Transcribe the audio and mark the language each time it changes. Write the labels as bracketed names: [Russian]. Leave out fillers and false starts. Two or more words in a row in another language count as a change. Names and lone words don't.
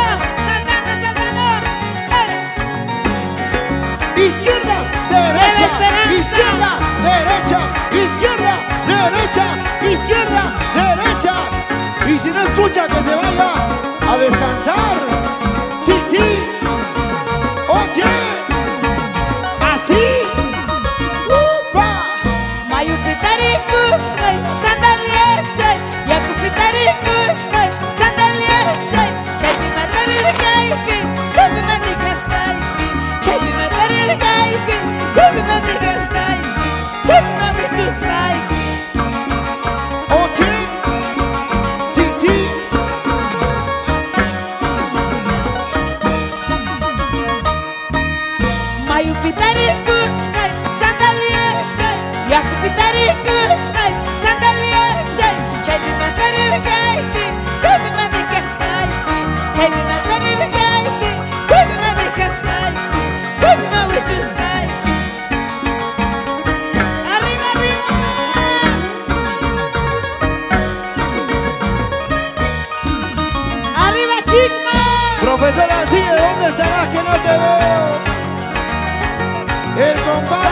[Spanish] Izquierda, derecha, izquierda, derecha, izquierda, derecha, izquierda, derecha. Y si no escucha, que se vaya a descansar. Sí, sí. Oye, así. ¡Upa! [Quechua] Mayupitarikus, sandaliechay, yakupitarikus, sandaliechay, chaypi matarirkayki, chaypi manikasayki, chaypi matarirkayki, chaypi manikasayki, chaypi mamichusayki. [Spanish] Oye, sí, sí. [Quechua] Mayupitarikus, sandaliechay, yakupitarikus, sandaliechay, chaypi matarirkayki, chaypi manikasayki, chaypi matarirkayki, chaypi manikasayki, chaypi mamichusayki. [Spanish] Arriba, arriba. Arriba, Chicma. Profesora, sigue, ¿dónde estarás que no te veo? El compadre